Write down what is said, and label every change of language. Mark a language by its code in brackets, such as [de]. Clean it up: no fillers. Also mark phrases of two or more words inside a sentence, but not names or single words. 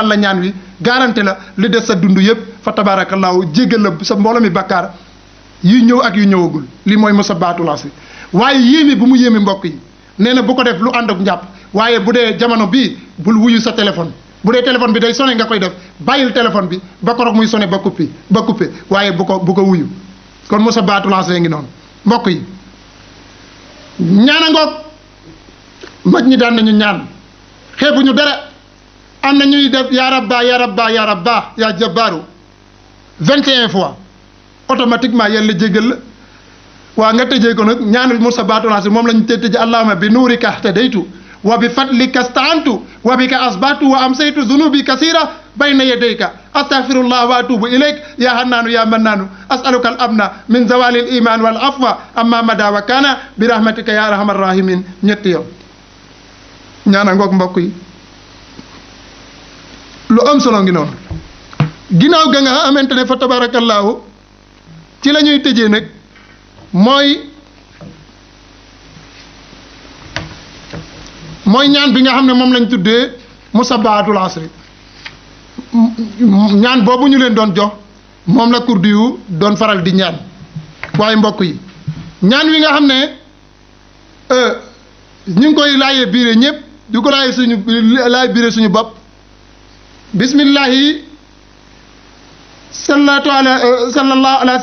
[wo] la ñaan wi garanté la li des sa dund yëpp [ar] فتبارك الله [wo] jéggal la sa mbooloo mi bakkaar yu ñëw ak yu ñëwagul li mooy musabbahatul asri waaye yéeme bu mu yéeme mbokk yi nee na bu ko def lu ànd ak njàpp waaye bu dee jamono bii bul wuyu sa téléphone bu dee téléphone bi day sonné nga koy def bàyyil téléphone bi ba koroog muy sonné ba coupé waaye bu ko wuyu kon musabbahatul asri ngi noonu mbokk yi ñaana ngoog mag ñi daan nañu ñaan xeebuñu dara am na ñuy def [ar] يا ربا يا ربا يا ربا يا جبار [fr] 21 fois automatiquement [wo] yàlla jéggal la waa nga tëjee ko nag ñaanul musabbahatul asri moom lañu tëj [ar] اللهم بنورك اهتديت وبفضلك استغنيت وبك أصبحت وأمسيت ذنوبي كثيرة بين يديك أستغفر الله وأتوب إليك يا حنان يا منان أسألك الأمن من زوال الإيمان والعفو عما مضى وكان برحمتك يا أرحم الراحمين [wo] ñetti yoon ñaana ngoog mbokk yi lu am solo ngi noonu ginnaaw ga nga xamante ne [ar] فتبارك الله [wo] ci la ñuy tëjee nag mooy ñaan bi nga xam ne moom lañ tuddee musabbahatul asri ñaan boobu ñu leen doon jox moom la kurdi yu doon faral di ñaan waaye mbokk yi ñaan wi nga xam ne ñu ngi koy laajee biire ñëpp di ko laaj biire suñu bopp [ar] بسم الله صلى الله على